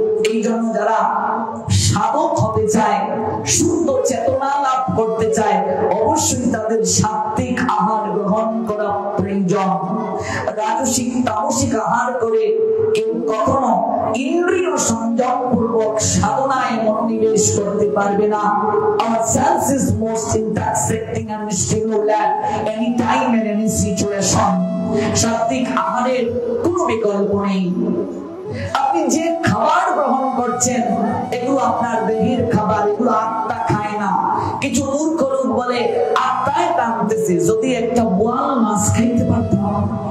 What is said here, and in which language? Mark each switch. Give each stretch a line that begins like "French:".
Bangla: এই জন্য যারা সাধক হতে চায়, শুদ্ধ চেতনা লাভ করতে চায়, অবশ্যই তাদের সাত্বিক আহার গ্রহণ করা প্রয়োজন। রাজসিক, তামসিক আহার করে কেউ কখনো ইন্দ্রিয় সংযম পূর্বক সাধনায় মনোনিবেশ করতে পারবে না।
English: Our sense is most intoxicating and stimulant any time and any situation.
Bangla: সাত্বিক আহারের কোনো বিকল্প নেই। আপনি যে খাবার গ্রহণ করছেন, এগুলো আপনার দেহের খাবার, এগুলো আত্মা খায় না। কিছু মূর্খ লোক বলে আত্মায় টানতেছে। যদি একটা বোয়াল মাছ খাইতে পারতাম।